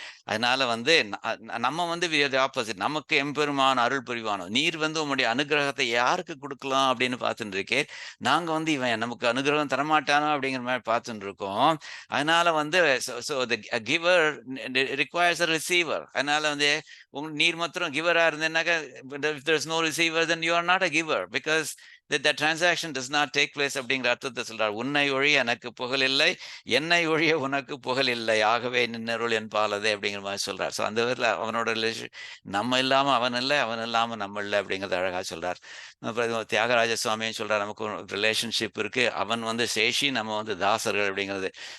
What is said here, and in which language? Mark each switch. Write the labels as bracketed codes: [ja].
[ta] அதனால வந்து நம்ம வந்து ஆப்போசிட், நமக்கு எம்பெருமான் அருள் புரிவானோ, நீர் வந்து உங்களுடைய அனுகிரகத்தை யாருக்கு கொடுக்கலாம் அப்படின்னு பார்த்துட்டு இருக்கே. நாங்க வந்து இவன் நமக்கு அனுகிரகம் தரமாட்டானோ அப்படிங்கிற மாதிரி பார்த்துட்டு இருக்கோம். அதனால வந்து [en] Giver requires a receiver. [ta] அதனால வந்து நீர் மாத்திரம் கிவரா இருந்தேன்னாக்க, [en] if there's no receiver then you are not a giver because that transaction does not take place [ta] அப்படிங்கிற அர்த்தத்தை சொல்றார். உன்னை ஒழிய எனக்கு புகழ் இல்லை, என்னை ஒழிய உனக்கு புகழ் இல்லை, ஆகவே நின்னருள் என் பாலதே அப்படிங்கிற மாதிரி சொல்றார். ஸோ அந்த விதத்தில் அவனோட ரிலேஷன் நம்ம இல்லாம அவன் இல்லை, அவன் இல்லாம நம்ம இல்லை அப்படிங்கிறத அழகா சொல்றார். அப்புறம் தியாகராஜ சுவாமியும் சொல்றார், நமக்கு ஒரு ரிலேஷன்ஷிப் இருக்கு. அவன் வந்து சேஷி, நம்ம வந்து தாசர்கள் அப்படிங்கிறது.